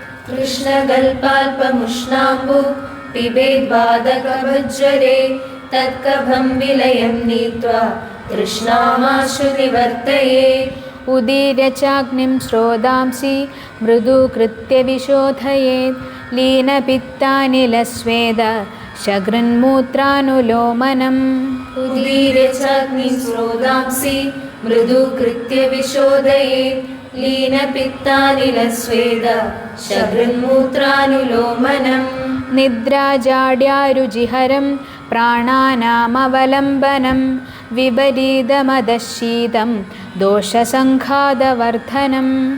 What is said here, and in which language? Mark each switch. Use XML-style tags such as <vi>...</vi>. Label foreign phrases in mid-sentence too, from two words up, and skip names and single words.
<sa>കൃഷ്ണകൽപാൽപമുഷ്ണാംബു പിബേദ്വാദകഭജ്വരേ തത്കഭം വിലയം നീത്വാ തൃഷ്ണാമാശു നിവർത്തയേത്. ഉദീര്യചാഗ്നിം ശ്രോതാംസി മൃദുകൃത്യ വിശോധയേത് ലീനപിത്താനിലസ്വേദ शकृन्मूत्रानुलोमनम् उदीर्य चाग्निं स्रोतांसि मृदुकृत्य विशोदयेत् लीनपित्तानिलस्वेद शकृन्मूत्रानुलोमनम् निद्राजाड्यारुजिहरं प्राणानामवलम्बनं विपरीतमदशीतं दोषसङ्घातवर्धनम्</sa>